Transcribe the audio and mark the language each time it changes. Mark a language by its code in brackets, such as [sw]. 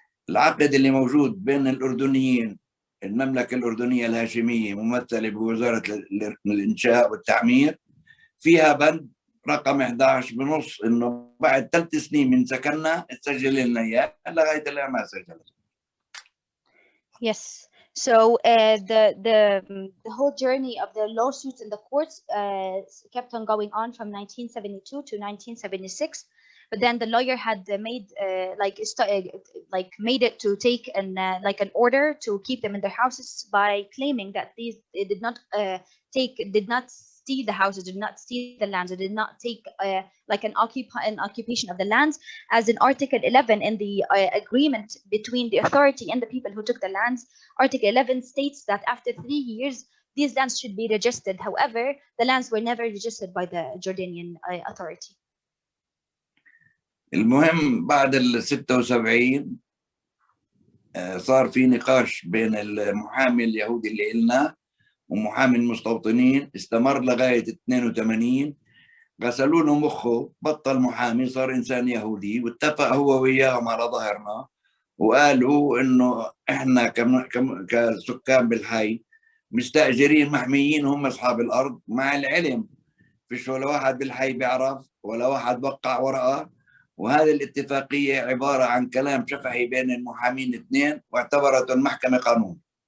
[ar] العقد اللي موجود بين الأردنيين، المملكة الأردنية الهاشمية ممثلة بوزارة الإنشاء والتعمير، فيها بند رقم 11 بنص إنه بعد 3 سنين من سكننا تسجل لنا إياه، لغاية الآن ما سجلت. [en] Yes. So the whole journey of the lawsuits in the courts kept on going on from 1972 to 1976. But then the lawyer had made made it to take an order to keep them in their houses by claiming that these did not steal the houses, did not steal the lands, or did not take an occupation of the lands. As in Article 11 in the agreement between the authority and the people who took the lands, Article 11 states that after 3 years these lands should be registered. However, the lands were never registered by the Jordanian authority. [ar] المهم بعد ال 76 صار في نقاش بين المحامي اليهودي اللي قلنا ومحامي المستوطنين، استمر لغاية 82. غسلوا له مخه، بطل محامي، صار إنسان يهودي، واتفق هو وياهم على ظهرنا وقالوا إنه إحنا كسكان بالحي مستأجرين محميين، هم أصحاب الأرض، مع العلم فيش ولا واحد بالحي بيعرف ولا واحد وقع ورقة، وهذه الاتفاقية عبارة عن كلام شفهي بين المحامين 2 واعتبرته المحكمة قانون.